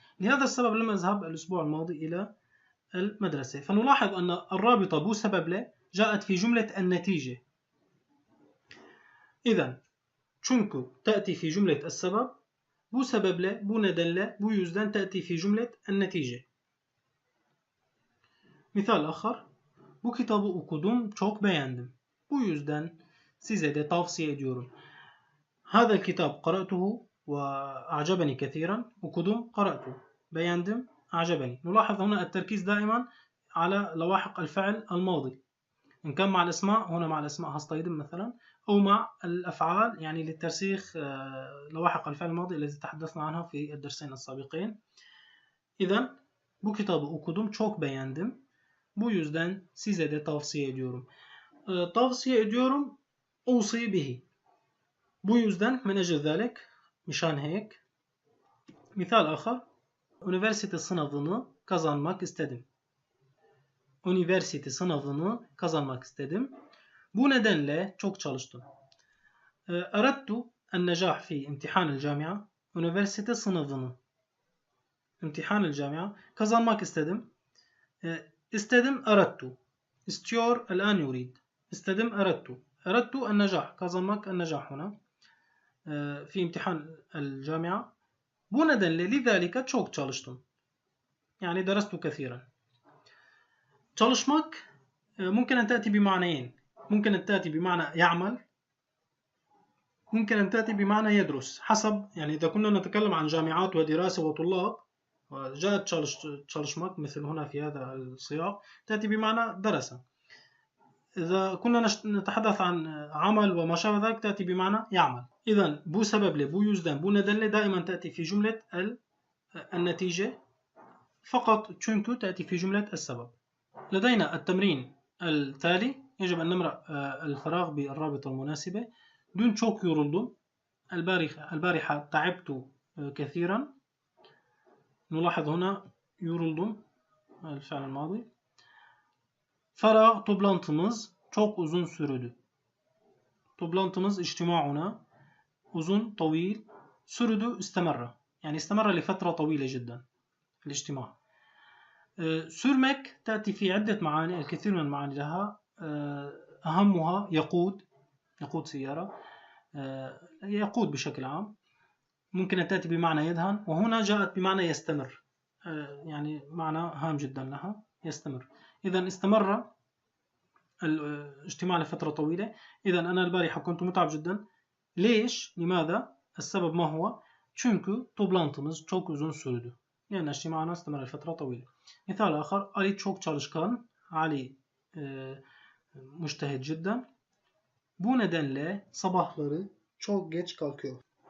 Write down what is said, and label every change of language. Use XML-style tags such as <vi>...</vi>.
<ar>لهذا السبب لم أذهب الأسبوع الماضي إلى المدرسة. فنلاحظ أن الرابطة</ar> <tr>bu sebeple</tr> <ar>جاءت في جملة النتيجة. إذا çünkü تأتي في جملة السبب،</ar> <tr>bu sebeple, bu nedenle, bu yüzden</tr> <ar>تأتي في جملة النتيجة.</ar> <tr>Misal</tr> <ar>آخر:</ar> <tr>bu kitabı okudum, çok beğendim. Bu yüzden size de tavsiye ediyorum.</tr> <ar>هذا الكتاب قرأته وأعجبني كثيرا. okudum قرأته، beğendim أعجبني. نلاحظ هنا التركيز دائما على لواحق الفعل الماضي، إن كان مع الأسماء، هنا مع الأسماء هستيدم مثلا، أو مع الأفعال يعني للترسيخ لواحق الفعل الماضي الذي تحدثنا عنها في الدرسين السابقين.</ar> <tr>إذا bu kitabı okudum, çok beğendim. Bu yüzden size de tavsiye ediyorum. Tavsiye ediyorum</tr> <ar>أوصي به.</ar> <tr>Bu yüzden</tr> <ar>من أجل ذلك مشان هيك.</ar> <tr>Misal</tr> <ar>آخر:</ar> <tr>üniversite sınavını kazanmak istedim. Üniversite sınavını kazanmak istedim. Bu nedenle çok çalıştım.</tr> <ar>أردت النجاح في امتحان الجامعة.</ar> <tr>Üniversite sınavını,</tr> <ar>امتحان الجامعة</ar> <tr>kazanmak istedim.</tr> <ar>İstedim أردت. istiyor الآن يريد. İstedim أردت. أردت النجاح kazanmak النجاح هنا في امتحان الجامعة.</ar> <tr>Bu nedenle</tr> <ar>لذلك</ar> <tr>çok çalıştım.</tr> <ar>يعني درست كثيرا. çalışmak ممكن أن تأتي بمعنيين. ممكن أن تأتي بمعنى يعمل، ممكن أن تأتي بمعنى يدرس، حسب يعني إذا كنا نتكلم عن جامعات ودراسة وطلاب وجاءت çalışmak مثل هنا في هذا السياق تأتي بمعنى درس. إذا كنا نتحدث عن عمل وما شابه ذلك تأتي بمعنى يعمل. إذا</ar> <tr>bu sebeple, bu yüzden, bu nedenle</tr> <ar>دائما تأتي في جملة النتيجة فقط. çünkü تأتي في جملة السبب. لدينا التمرين التالي. يجب أن نملأ الفراغ بالرابطة المناسبة.</ar> <tr>dün çok yoruldum.</tr> <ar>البارحة تعبت كثيرا. نلاحظ هنا yoruldum الفعل الماضي. فراغ</ar> <tr>toplantımız çok uzun sürdü.</tr> <ar>toplantımız اجتماعنا uzun طويل، sürdü استمر، يعني استمر لفترة طويلة جدا الاجتماع. سürmek تأتي في عدة معاني، الكثير من المعاني لها. أهمها يقود سيارة، يقود بشكل عام. ممكن أن تأتي بمعنى يدهن، وهنا جاءت بمعنى يستمر، يعني معنى هام جدا لها، يستمر. إذا استمر الاجتماع لفترة طويلة. إذا أنا البارحة كنت متعب جدا. ليش؟ لماذا؟ السبب ما هو؟</ar> <tr>çünkü toplantımız çok uzun sürdü.</tr> <ar>يعني اجتماعنا استمر لفترة طويلة. مثال آخر:</ar> <tr>Ali çok çalışkan.</tr> <ar>Ali مجتهد جدا.</ar> <tr>Bu nedenle sabahları çok geç kalkıyor.</tr>